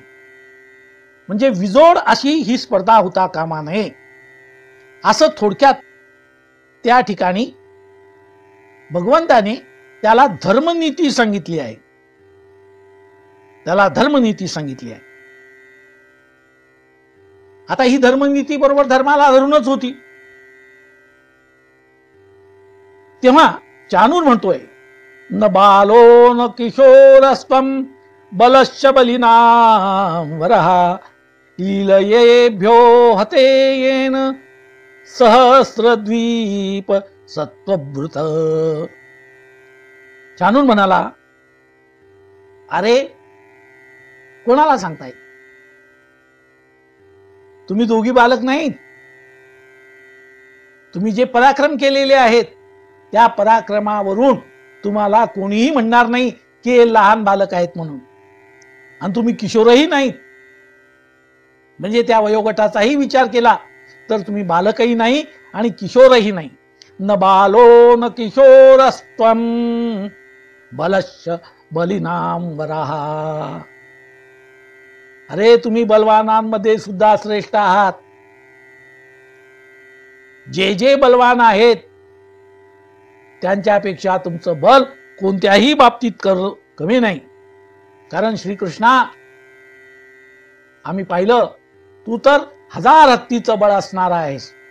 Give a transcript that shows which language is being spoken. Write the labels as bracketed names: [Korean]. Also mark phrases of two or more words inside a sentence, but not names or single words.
[Marathi] म्हणजे विजोड अशी ही स्पर्धा होता कामा नये असं थोडक्यात त्या ठिकाणी भगवंताने त्याला धर्मनीती सांगितली आहे. त्याला धर्मनीती सांगितली आहे. आता ही धर्मनीती बरोबर धर्माला धरूनच होती. तेव्हा चाणूर म्हणतोय [Sanskrit] न बालो न किशोरस्त्वं बलश्च बलिनां वरः लीलयेभ्यो हते येन सहस्रद्वीप सत्वभृत. [Marathi] चाणूर म्हणाला, अरे कोणाला सांगताय? तुम्ही दोघी बालक नाहीत. तुम्ही जे पराक्रम केलेले आहेत त्या पराक्रमावरून तुम्हाला कोणीही म्हणणार नाही की हे लहान बालक आहेत म्हणून. आणि तुम्ही किशोरही नाहीत. म्हणजे त्या वयोगटाचाही विचार केला तर तुम्ही बालकही नाही आणि किशोरही नाही. [Sanskrit] न बालो न किशोरस्त्वं बलश्च बलिनां वरः. [Marathi] अरे तुम्ही बलवानांमध्ये सुद्धा श्रेष्ठ आहात. जे जे बलवान आहेत त्यांच्यापेक्षा तुमचं बल कोणत्याही बाबतीत कमी नाही. कारण श्रीकृष्णा, आम्ही पाहिलं तू तर 1000 हत्तीचं बळ असणार आहेस.